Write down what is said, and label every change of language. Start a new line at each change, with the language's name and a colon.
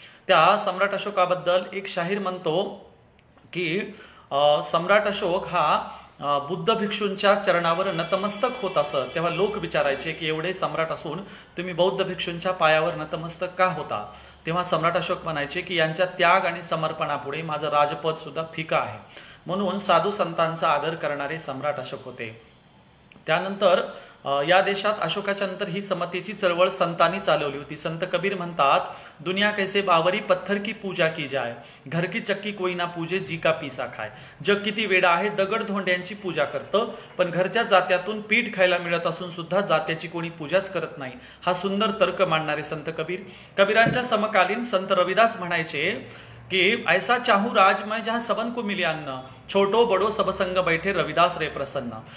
Marathi: त्या सम्राट अशोकाबद्दल एक शाहीर म्हणतो की सम्राट अशोक हा बुद्ध भिक्षूंच्या चरणावर नतमस्तक होत असत, तेव्हा लोक विचारायचे की एवढे सम्राट असून तुम्ही बौद्ध भिक्षूंच्या पायावर नतमस्तक का होता? तेव्हा सम्राट अशोक म्हणायचे की यांच्या त्याग आणि समर्पणापुढे माझं राजपद सुद्धा फिका आहे. म्हणून साधू संतांचा आदर करणारे सम्राट अशोक होते. त्यानंतर या देशात अशोकाच्या नंतर ही समतेची चळवळ संतांनी चालवली होती. संत कबीर म्हणतात,
Hindi: दुनिया कैसे बावरी पत्थर की पूजा की जाय, घर की चक्की कोई ना पूजे जी का पिसा खाय.
Marathi: जग किती वेडा आहे, दगड धोंड्यांची पूजा करतं, पण घरच्या जात्यातून पीठ खायला मिळत असून सुद्धा जात्याची कोणी पूजाच करत नाही. हा सुंदर तर्क मांडणारे संत कबीर. कबीरांच्या समकालीन संत रविदास म्हणायचे कि
Hindi: ऐसा चाहू राज मैं जहां सबन को मिले अन्न, छोटो बडो सबसंग बैठे रविदास रे प्रसन्न.